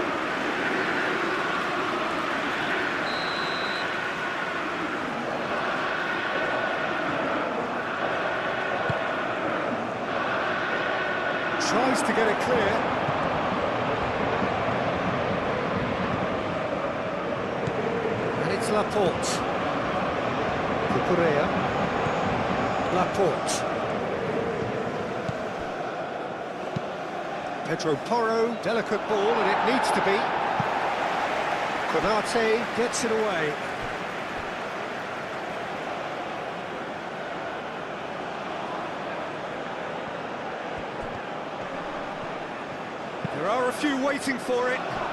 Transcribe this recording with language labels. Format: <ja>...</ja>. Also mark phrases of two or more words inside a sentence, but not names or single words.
<en>Tries to get it clear. And it's Laporte. Cucurella. Laporte. Pedro Porro, delicate ball, and it needs to be. Konate gets it away. There are a few waiting for it.</en>